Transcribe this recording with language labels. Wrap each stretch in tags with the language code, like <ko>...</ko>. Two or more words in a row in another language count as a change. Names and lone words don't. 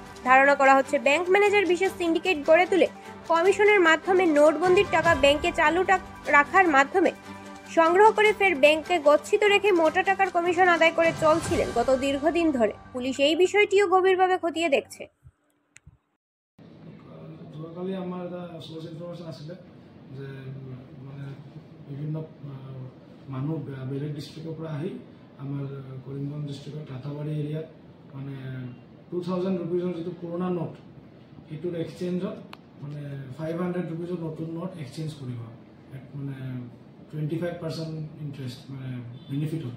<bn>ধারণা করা হচ্ছে ব্যাংক ম্যানেজার বিশেষ সিন্ডিকেট গড়ে তুলে কমিশনের মাধ্যমে নোটবন্দির টাকা ব্যাংকে চালু রাখার মাধ্যমে সংগ্রহ করে ফের ব্যাংকে গচ্ছিত রেখে মোটা টাকার কমিশন আদায় করে চলছিলেন গত দীর্ঘদিন ধরে। পুলিশ এই বিষয়টিও গভীরভাবে খতিয়ে দেখছে।</bn> <as>যোৱাকালি আমাৰ এটা</as> <en>source information</en> <as>আছিল যে মানে বিভিন্ন মানুহ বেলেগ ডিস্ট্রিক্টৰ পৰা আহি আমাৰ কৰিমগঞ্জ ডিস্ট্রিক্টৰ ৰাতাবাড়ী এৰিয়াত মানে 2000 রুপিজৰ যিটো পুৰণা নোট সেইটোৰ এক্সচেঞ্জত মানে 500 রুপিজৰ নতুন নোট এক্সচেঞ্জ কৰিব মানে 25% ইন্টারেস্ট মানে বেনিফিট হয়।</as>